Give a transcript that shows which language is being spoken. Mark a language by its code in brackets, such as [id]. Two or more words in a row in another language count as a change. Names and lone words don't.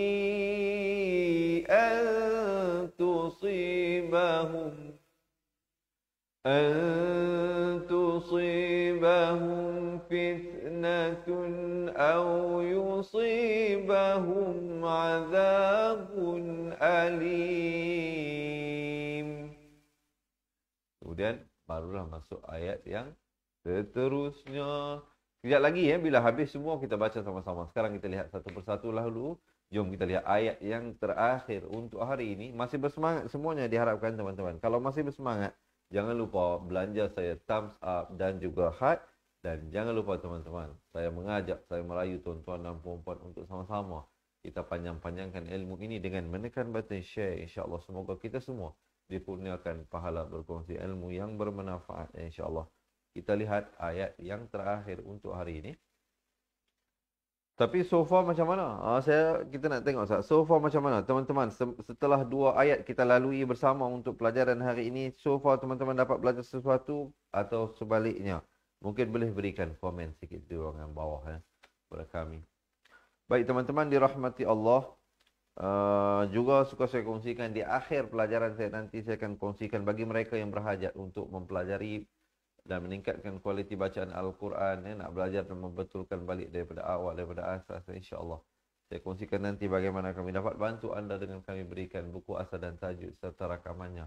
[ar] أَنْ تصيبهم فتنة أو يصيبهم عذاب أليم. [ms] Kemudian barulah masuk ayat yang seterusnya. Sekejap lagi bila habis semua kita baca sama-sama. Sekarang kita lihat satu persatu dulu. Jom kita lihat ayat yang terakhir untuk hari ini. Masih bersemangat semuanya diharapkan teman-teman. Kalau masih bersemangat, jangan lupa belanja saya [en] thumbs up [ms] dan juga heart. Dan jangan lupa teman-teman, saya mengajak, saya merayu tuan-tuan dan puan-puan untuk sama-sama kita panjang-panjangkan ilmu ini dengan menekan [en] button share. [ms] InsyaAllah semoga kita semua dikurniakan pahala berkongsi ilmu yang bermanfaat. InsyaAllah. Kita lihat ayat yang terakhir untuk hari ini. Tapi [en] so far [ms] macam mana? Kita nak tengok [en] so far [ms] macam mana teman-teman. Setelah 2 ayat kita lalui bersama untuk pelajaran hari ini, [en] so far [ms] teman-teman dapat belajar sesuatu atau sebaliknya? Mungkin boleh berikan komen sikit di ruangan bawah kepada kami. Baik teman-teman dirahmati Allah. Juga suka saya kongsikan di akhir pelajaran saya nanti, saya akan kongsikan bagi mereka yang berhajat untuk mempelajari dan meningkatkan kualiti bacaan Al-Quran, nak belajar dan membetulkan balik daripada awal, daripada asas, insyaAllah. Saya kongsikan nanti bagaimana kami dapat bantu anda dengan kami berikan buku asal dan tajuk serta rakamannya.